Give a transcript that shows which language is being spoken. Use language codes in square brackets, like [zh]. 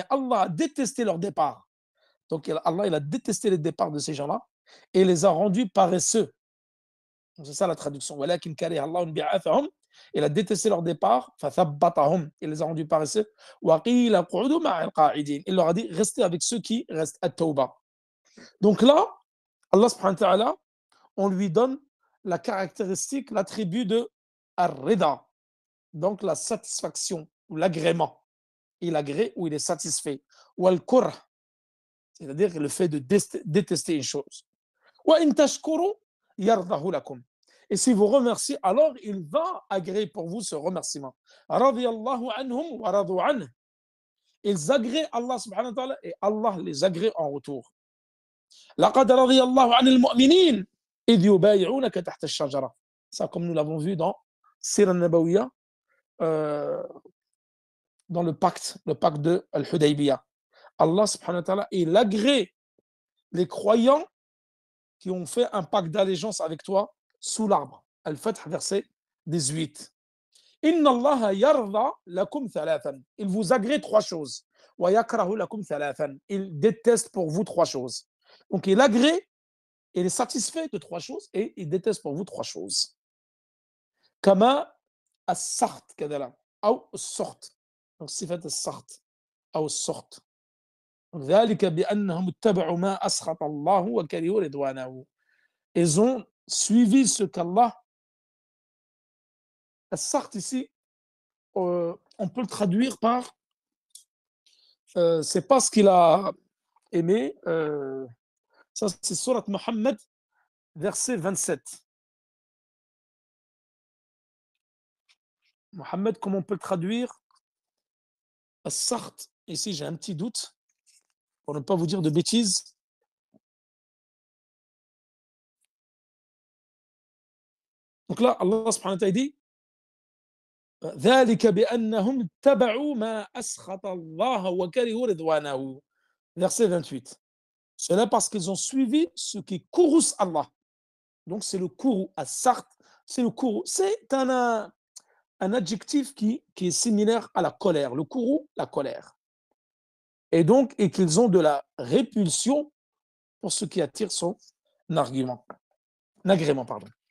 [fr] Mais Allah a détesté leur départ. Donc Allah, il a détesté le départ de ces gens-là et les a rendus paresseux. C'est ça la traduction. [ar] ولكن كره الله انبعاثهم. [fr] Il a détesté leur départ, [ar] فثبطهم. [fr] Il les a rendus paresseux. [ar] وقيل اقعدوا مع القاعدين. [fr] Il leur a dit restez avec ceux qui restent à Tawbah. Donc là, Allah subhanahu wa ta'ala, on lui donne la caractéristique, l'attribut de ar-rida, donc la satisfaction ou l'agrément. Il agrée ou il est satisfait. Ou al-kurh, c'est-à-dire le fait de détester une chose. [ar] Wa in tashkuru yardahu lakum. [fr] Et si vous remerciez, alors il va agréer pour vous ce remerciement. [ar] Radiyallahu anhum wa radu anhu. [fr] ils agréent Allah subhanahu wa ta'ala et Allah les agrée en retour. [ar] لقد رضي الله عن المؤمنين إذ يبايعونك تحت الشجرة. [fr] Ça, comme nous l'avons vu dans Sira Nabawiya, euh, dans le pacte de Al-Hudaybiyah. Allah subhanahu wa ta'ala, il agrée les croyants qui ont fait un pacte d'allégeance avec toi sous l'arbre. [ar] Al-Fath, verset 18. Inna Allah yarda lakum thalathan. [fr] Il vous agrée trois choses. [ar] Wa yakrahu lakum thalathan. [fr] Il déteste pour vous trois choses. Donc il agrée, il est satisfait de trois choses et il déteste pour vous trois choses. [ar] Kama as-sart kadala, ou sort. [fr] Donc sifat as-sart, ou sort. [ar] ذلك بأنهم اتبعوا ما أسخط الله وكرهوا رضوانه. [fr] Ils ont suivi ce qu'Allah. As-sart ici, on peut le traduire par c'est pas ce qu'il a aimé. Ça, c'est Surat Muhammad, verset 27. Muhammad, comment on peut le traduire? As-sart, ici j'ai un petit doute, pour ne pas vous dire de bêtises. Donc là, [ar] Allah subhanahu wa ta'ala dit ذلك بأنهم اتبعوا ما أسخط الله وكرهوا رضوانه. [fr] Verset 28. Cela parce qu'ils ont suivi ce qui courrouce Allah. Donc c'est le courroux, as-sart, c'est le courroux. C'est un adjectif qui est similaire à la colère. Le courroux, la colère. Et donc, et qu'ils ont de la répulsion pour ce qui attire son agrément. Pardon.